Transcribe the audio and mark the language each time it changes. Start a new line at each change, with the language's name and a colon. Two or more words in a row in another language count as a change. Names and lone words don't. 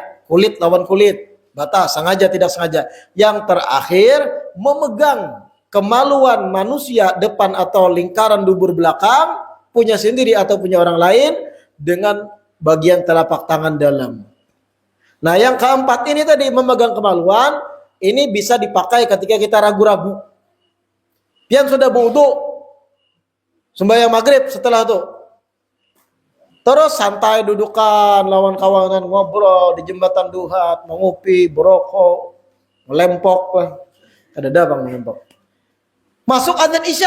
Indonesian: Kulit lawan kulit, batas sengaja tidak sengaja. Yang terakhir, memegang kemaluan manusia depan atau lingkaran dubur belakang, punya sendiri atau punya orang lain, dengan bagian telapak tangan dalam. Nah, yang keempat ini tadi, memegang kemaluan, ini bisa dipakai ketika kita ragu-ragu.
Banjar: Pian sudah berwudu, sembahyang maghrib setelah itu, terus santai dudukan lawan kawanan, ngobrol di jembatan duhat, mengopi, berokok, melempok lah. Kadada bang mengumpul. Masuk adzan Isya.